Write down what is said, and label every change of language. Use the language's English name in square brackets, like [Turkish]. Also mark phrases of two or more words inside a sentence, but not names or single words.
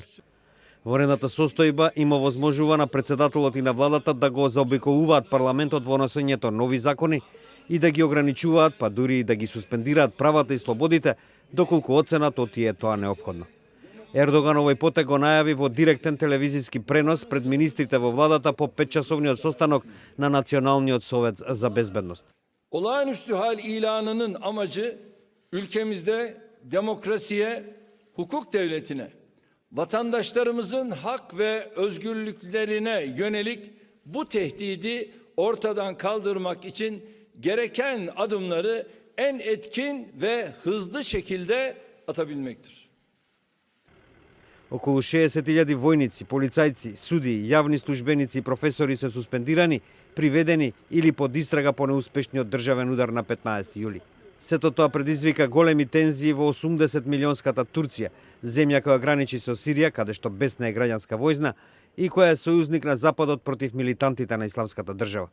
[Macedonian] Воредната состојба им овозможува на председателот и на владата да го заобиколуваат парламентот во носењето нови закони и да ги ограничуваат, па дури и да ги суспендираат правата и слободите, доколку оценат од тие тоа неопходно. Ердоган овој потек го најави во директен телевизиски пренос пред министрите во владата по 5-часовниот состанок на Националниот совет за безбедност. [Turkish] Olağanüstü hal ilanının amacı ülkemizde demokrasiye, hukuk devletine, vatandaşlarımızın hak ve özgürlüklerine yönelik bu tehdidi ortadan kaldırmak için gereken adımları en etkin ve hızlı şekilde atabilmektir. [Macedonian] Околу 60.000 војници, полицајци, суди, јавни службеници и професори се суспендирани, приведени или под истрага по неуспешниот државен удар на 15 јули. Сето тоа предизвика големи тензии во 80-милионската Турција, земја која граничи со Сирија, каде што бесна е граѓанска војна и која е сојузник на Западот против милитантите на Исламската држава.